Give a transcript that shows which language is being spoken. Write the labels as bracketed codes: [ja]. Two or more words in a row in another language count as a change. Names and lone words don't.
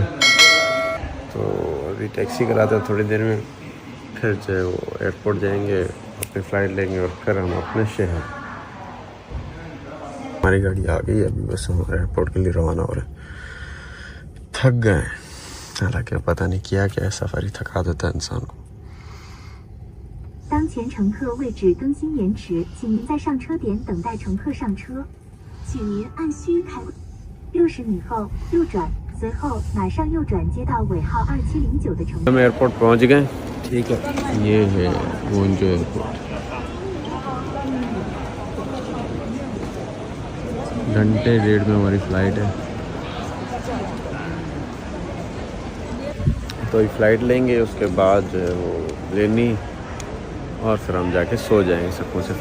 [hi] तो अभी टैक्सी कराते हैं थोड़ी देर में, फिर जो है वो एयरपोर्ट जाएंगे, अपनी फ़्लाइट लेंगे और फिर हम अपने शहर। हमारी गाड़ी आ गई, अभी बस हम एयरपोर्ट के लिए रवाना हो रहे हैं। थक गए, हालांकि पता नहीं क्या क्या सफारी थका देता है इंसान को। [zh] 当前乘客位置更新延迟，请您在上车点等待乘客上车。请您按需开60米后右转，随后马上右转接到尾号2709的乘客。 [hi] हम एयरपोर्ट पहुंच गए, ठीक है, ये है ग्वांजो एयरपोर्ट। घंटे 1.5 में हमारी फ़्लाइट है, तो ये फ़्लाइट लेंगे, उसके बाद जो है वो लेनी और फिर हम जाके सो जाएंगे सुकून से।